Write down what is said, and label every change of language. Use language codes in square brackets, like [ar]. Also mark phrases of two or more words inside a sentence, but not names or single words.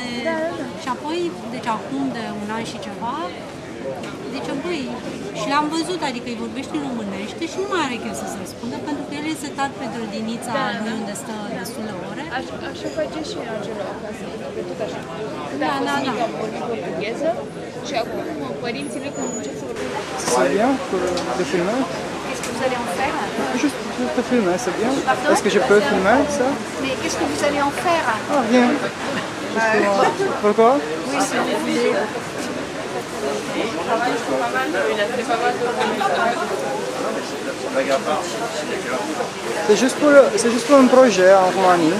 [ro] Și apoi, deci acum de un an și ceva, zice, băi, și l-am văzut, adică îi vorbește în românește și nu mai are chef să se răspundă, pentru că el e setat pe grădinița lui unde stă destule ore. Așa face și Angelo acasă, pe tot așa. Când Da, a fost da, mică da. am vorbit portugheză și acum părinții lui când încep să vorbesc. [fr] C'est bien pour de filmer? Qu'est-ce que vous allez en faire? Juste filmer, c'est bien. Est-ce que je peux filmer ça? Mais qu'est-ce que vous allez en faire? Ah, rien. Pourquoi? Oui, si vous voulez. C'est juste pour un projet en Roumanie.